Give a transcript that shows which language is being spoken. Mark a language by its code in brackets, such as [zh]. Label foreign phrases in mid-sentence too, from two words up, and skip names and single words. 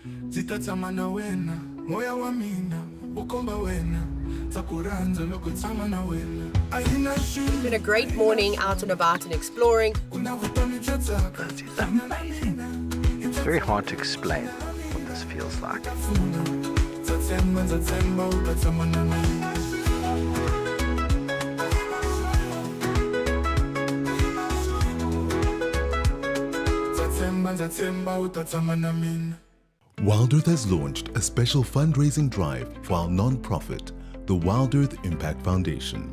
[ts] zitatama na wena moya wa mina ukomba wena takuranza loko tama na wena aina shu. [en] It's been a great morning out and about and exploring. That is amazing. It's very hard to explain what this feels like. Wild Earth has launched a special fundraising drive for our non-profit, the Wild Earth Impact Foundation.